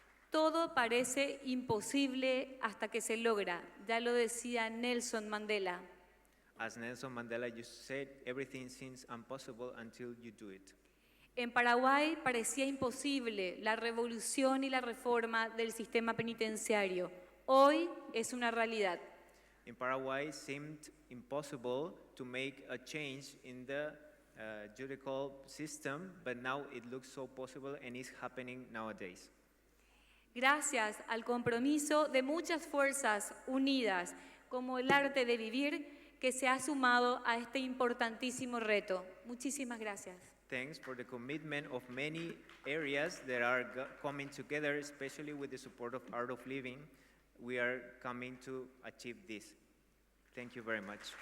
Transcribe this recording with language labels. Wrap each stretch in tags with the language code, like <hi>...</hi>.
<es>Todo parece imposible hasta que se logra, ya lo decía Nelson Mandela.</es> <en>As Nelson Mandela used to say, everything seems impossible until you do it.</en> <es>En Paraguay parecía imposible la revolución y la reforma del sistema penitenciario. Hoy es una realidad.</es> <en>In Paraguay, it seemed impossible to make a change in the judicial system, but now it looks so possible and is happening nowadays.</en> <es>Gracias al compromiso de muchas fuerzas unidas, como el arte de vivir, que se ha sumado a este importantísimo reto. Muchísimas gracias.</es> <en>Thanks for the commitment of many areas that are coming together, especially with the support of Art of Living. We are coming to achieve this. Thank you very much.</en>